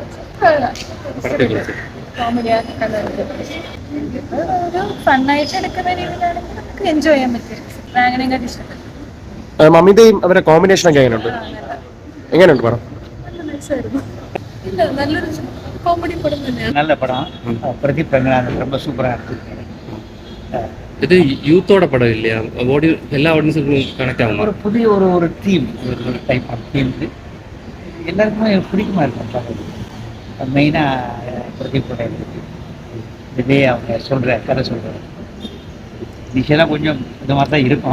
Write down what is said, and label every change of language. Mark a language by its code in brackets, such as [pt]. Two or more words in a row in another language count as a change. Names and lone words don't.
[ml] ഒരു ഫണ്ണായിട്ട് എടുക്കുന്ന രീതിയിലാണെങ്കിൽ നമുക്ക് എൻജോയ് ചെയ്യാൻ പറ്റും. അങ്ങനെയൊക്കെ ഇഷ്ടപ്പെട്ടു. മമിതയും അവരുടെ കോമ്പിനേഷൻ ഒക്കെ എങ്ങനെയുണ്ട് പടം? നല്ലൊരു കോമഡി പടം തന്നെയാണ്. [ta] நல்ல படம். பிரதீப் ரங்கநாதன் ரொம்ப சூப்பராக இருக்கு. ഇത് யூத்தோட படம் இல்லையா? எல்லா ஆடியன்ஸுக்கும் கனெக்ட் ஆகும். ஒரு புதிய ஒரு தீம், ஒரு [en] type of theme [ta] எல்லாருக்குமே பிடிக்குமா இருக்கும். மெயினாக பிரதீப்போட இதே அவங்க சொல்கிற கதை சொல்கிற விஷயம்லாம் கொஞ்சம் இந்த மாதிரி தான் இருக்கும்.